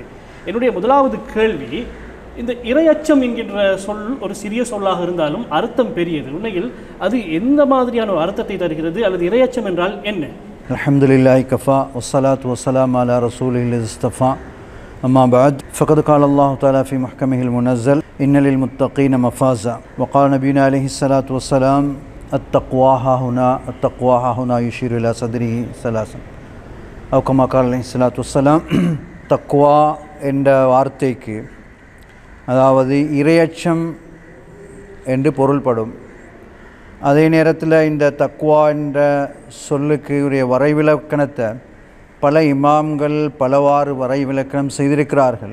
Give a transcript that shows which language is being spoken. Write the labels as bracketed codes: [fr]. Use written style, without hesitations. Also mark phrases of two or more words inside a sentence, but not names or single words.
[ta] என்னுடைய முதலாவது கேள்வி, இந்த இறையச்சம் என்கின்ற சொல் ஒரு சிறிய சொல்லாக இருந்தாலும் அர்த்தம் பெரியது. உண்மையில் அது எந்த மாதிரியான ஒரு அர்த்தத்தை தருகிறது, அல்லது இறையச்சம் என்றால் என்ன? [ar] الحمد لله كفى والصلاة والسلام على رسوله المصطفى أما بعد فقد قال الله تعالى في محكمه المنزل إن للمتقين مفازا وقال نبينا عليه الصلاة والسلام التقوى ها هنا يشير إلى صدره ثلاثا أو كما قال عليه الصلاة والسلام. [ta] தக்வா என்ற வார்த்தைக்கு அதாவது இறையச்சம் என்று பொருள்படும். அதே நேரத்தில் இந்த தக்வா என்ற சொல்லுக்கு உரிய வரைவிலக்கணத்தை பல இமாம்கள் பலவாறு வரைவிலக்கணம் செய்திருக்கிறார்கள்.